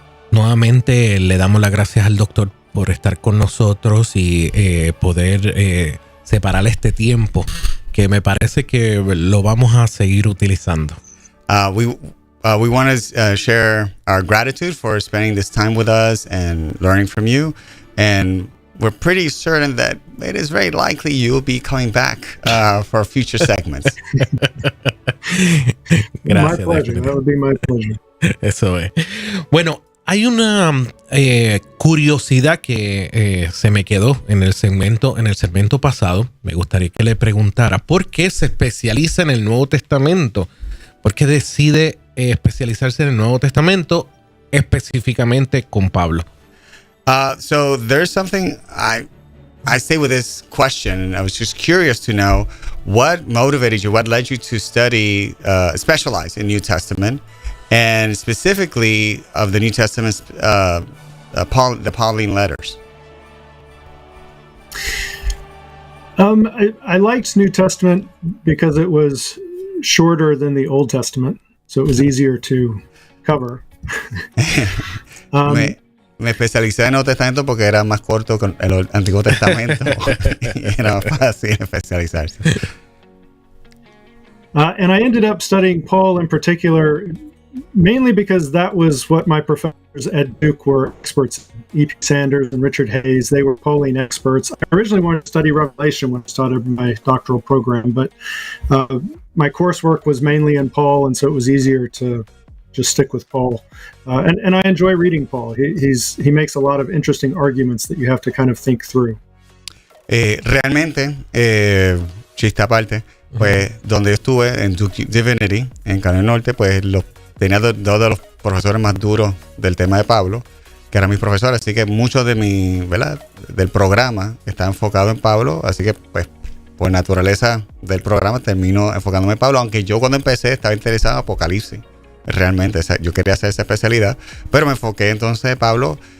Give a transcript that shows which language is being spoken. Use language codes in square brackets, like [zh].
[es] Nuevamente le damos las gracias al doctor por estar con nosotros y poder separar este tiempo, que me parece que lo vamos a seguir utilizando. [en] We want to share our gratitude for spending this time with us and learning from you. And we're pretty certain that it is very likely you'll be coming back for future segments. [es] Gracias, [en] my pleasure. That would be my pleasure. [es] Eso es. Bueno, hay una curiosidad que se me quedó en el segmento pasado. Me gustaría que le preguntara ¿por qué se especializa en el Nuevo Testamento? ¿Por qué decide especializarse en el Nuevo Testamento específicamente con Pablo? [en] So there's something I say with this question. I was just curious to know what motivated you, what led you to study, specialize in New Testament, and specifically of the New Testament, the Pauline letters. I liked New Testament because it was shorter than the Old Testament, so it was easier to cover. [es] Me especialicé en el Nuevo Testamento porque era más corto que el Antiguo Testamento y era más fácil especializarse. [en] And I ended up studying Paul in particular, mainly because that was what my professors at Duke were experts in. E.P. Sanders and Richard Hayes, they were Pauline experts. I originally wanted to study Revelation when I started my doctoral program, but my coursework was mainly in Paul, and so it was easier to just stick with Paul. And I enjoy reading Paul. He makes a lot of interesting arguments that you have to kind of think through. [es] Realmente, chiste aparte, pues donde yo estuve en Duke Divinity, en Carolina del Norte, pues tenía dos de los profesores más duros del tema de Pablo, que eran mis profesores, así que mucho de del programa está enfocado en Pablo, así que pues por naturaleza del programa termino enfocándome en Pablo, aunque yo cuando empecé estaba interesado en Apocalipsis. Realmente, yo quería hacer esa especialidad, pero me enfoqué entonces en Pablo